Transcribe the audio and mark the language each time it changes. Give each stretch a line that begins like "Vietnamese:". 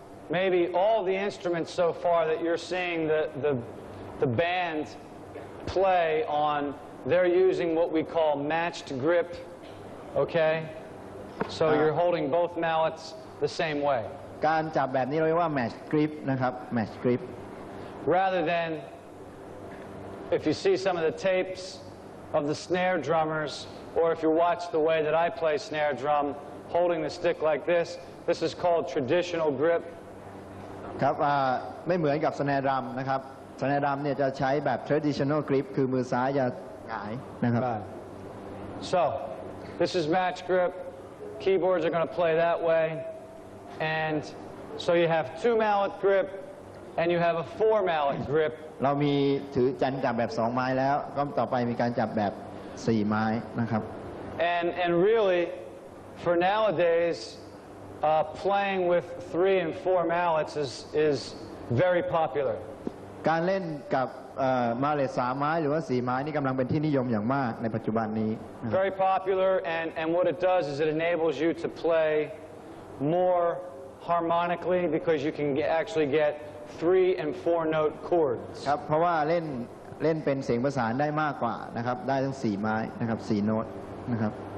English: maybe all the instruments so far that you're seeing the band play on, they're using what we call matched grip, okay? So you're holding both mallets the same way.
Thai: การจับแบบนี้เราเรียกว่า match grip นะครับ match grip
English: Rather than, if you see some of the tapes of the snare drummers, or if you watch the way that I play snare drum, holding the stick like this is called traditional grip.
Thai: ครับไม่เหมือนกับ snare drum นะครับ snare drum เนี่ยจะใช้แบบ traditional grip คือมือซ้ายจะหงายนะครับ
English: Right. So, this is match grip. Keyboards are going to play that way. And so you have 2 mallet grip and you have a 4 mallet grip.
Thai: เรามีถือจับแบบ2ไม้แล้วก็ต่อไปมีการจับแบบ4ไม้นะครับ
English: And really, for nowadays, playing with 3 and 4 mallets is very popular.
Thai: การเล่นกับมาเลต3ไม้หรือว่า4ไม้นี่กำลังเป็นที่นิยมอย่างมากในปัจจุบันนี้นะครับ
English: Very popular, and what it does is it enables you to play more harmonically because you can actually get 3 and 4 note chords.
Thai: ครับเพราะว่าเล่นเป็นเสียงประสานได้มากกว่านะครับได้ทั้ง4ไม้นะครับ4โน้ตนะครับ